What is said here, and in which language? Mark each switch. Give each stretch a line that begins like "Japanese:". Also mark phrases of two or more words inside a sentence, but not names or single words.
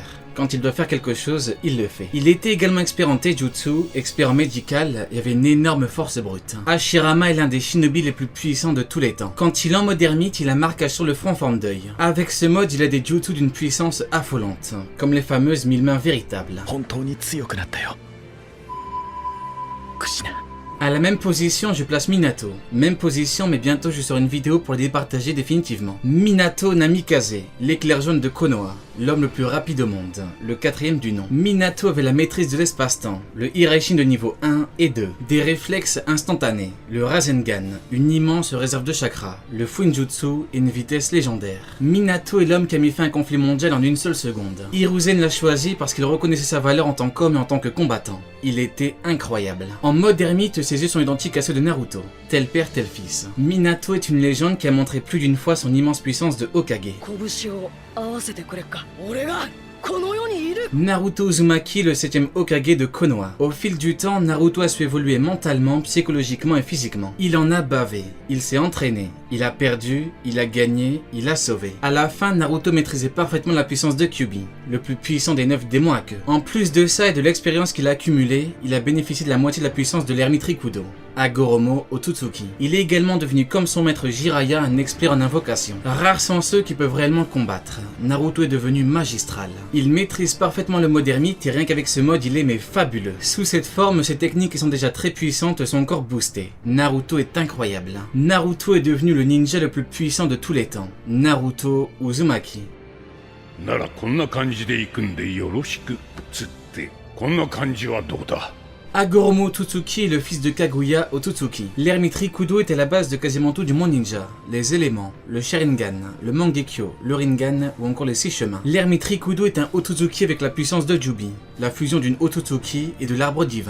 French: Quand il doit faire quelque chose, il le fait. Il était également expert en Taijutsu, expert en médical et avait une énorme force brute. Hashirama est l'un des shinobi les plus puissants de tous les temps. Quand il est en mode ermite, il a un marquage sur le front en forme d'œil. Avec ce mode, il a des jutsu d'une puissance affolante, comme les fameuses 1000 mains véritables.
Japanese: 本当に強くなったよクシナ
French: À la même position, je place Minato. Même position, mais bientôt je sors une vidéo pour les départager définitivement. Minato Namikaze, l'éclair jaune de Konoha, l'homme le plus rapide au monde, le 4e du nom. Minato avait la maîtrise de l'espace-temps, le Hiraishin de niveau 1 et 2, des réflexes instantanés, le Rasengan, une immense réserve de chakra, le Fuinjutsu et une vitesse légendaire. Minato est l'homme qui a mis fin à un conflit mondial en une seule seconde. Hiruzen l'a choisi parce qu'il reconnaissait sa valeur en tant qu'homme et en tant que combattant. Il était incroyable. En mode ermite, ses yeux sont identiques à ceux de Naruto. Tel père, tel fils. Minato est une légende qui a montré plus d'une fois son immense puissance de Hokage.
Japanese: 拳を合わせてくれっか。俺がこの世にいる。
French: Naruto Uzumaki, le 7e Hokage de Konoha. Au fil du temps, Naruto a su évoluer mentalement, psychologiquement et physiquement. Il en a bavé, il s'est entraîné, il a perdu, il a gagné, il a sauvé. À la fin, Naruto maîtrisait parfaitement la puissance de Kyuubi, le plus puissant des 9 démons à queue. En plus de ça et de l'expérience qu'il a accumulée, il a bénéficié de la moitié de la puissance de l'ermite Rikudo, Hagoromo Otsutsuki. Il est également devenu comme son maître Jiraiya un expert en invocation. Rares sont ceux qui peuvent réellement combattre. Naruto est devenu magistral. Il maîtrise parfaitement le mode ermite et rien qu'avec ce mode il est mais fabuleux. Sous cette forme, ses techniques qui sont déjà très puissantes sont encore boostées. Naruto est incroyable. Naruto est devenu le ninja le plus puissant de tous les temps. Naruto Uzumaki.
Japanese: ならこんな感じで行くんでよろしくつってこんな感じはどうだ
French: Hagoromo Otsutsuki est le fils de Kaguya Otsutsuki. L'ermite Rikudo est à la base de quasiment tout du monde ninja. Les éléments, le Sharingan, le Mangekyo, le Rinnegan ou encore les 6 chemins. L'ermite Rikudo est un Otsutsuki avec la puissance de Jubi, la fusion d'une Otsutsuki et de l'arbre divin.